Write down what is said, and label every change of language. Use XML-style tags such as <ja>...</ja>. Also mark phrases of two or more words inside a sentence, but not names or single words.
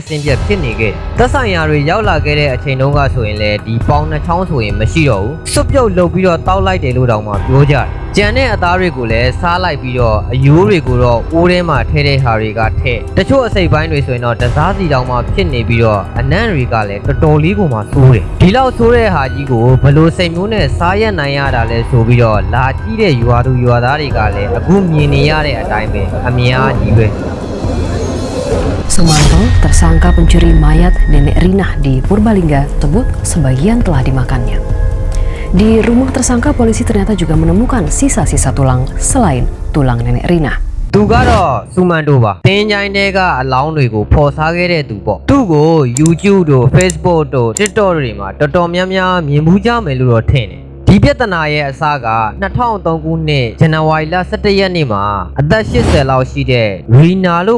<my>ဆင်းပြက်ဖြစ်နေခဲ့။သက်ဆိုင်ရာတွေရောက်လာခဲ့တဲ့အချိန်တုန်းကဆိုရင်လေဒီပေါင်နှချောင်းဆိုရင်မရှိတော့ဘူး။စွပ်ပြုတ်လုပ်ပြီးတော့တောက်လိုက်တယ်လို့တောင်မှပြောကြတယ်။ကြံတဲ့အသားတွေကိုလည်းစားလိုက်ပြီးတော့အယိုးတွေကိုတော့အိုးထဲမှာထဲတဲ့ဟာတွေကထဲ။တချို့အစိပ်ပိုင်းတွေဆိုရင်တော့တစားစီတောင်မှဖြစ်နေပြီးတော့အနံ့တွေကလည်းတော်တော်လေးကိုမှဆိုးတယ်။ဒီလောက်ဆိုးတဲ့ဟာကြီးကိုဘလို့စိတ်မျိုးနဲ့စားရနိုင်ရတာလဲဆိုပြီးတော့လာကြည့်တဲ့ရွာသူရွာသားတွေကလည်းအခုမြင်နေရတဲ့အတိုင်းပဲအများကြီးပဲ</my> <id>Sumanto, tersangka pencuri mayat nenek Rina di Purbalingga tersebut sebagian telah dimakannya. Di rumah tersangka polisi ternyata juga menemukan sisa-sisa tulang selain tulang nenek Rina.</id> <my>သူကတော့စူမန်တိုပါတင်းချိုင်းတွေကအလောင်းတွေကိုဖော်စားခဲ့တဲ့သူပေါ့သူ့ကို YouTube တို့ Facebook တို့ TikTok တွေမှာတော်တော်များများမြင်မှုကြမယ်လို့တော့ထင်တယ်ဒီပြဿနာရဲ့အစက2003ခုနှစ်ဇန်နဝါရီလ17ရက်နေ့မှာအသက်80လောက်ရှိတဲ့ရီနာလို့</my>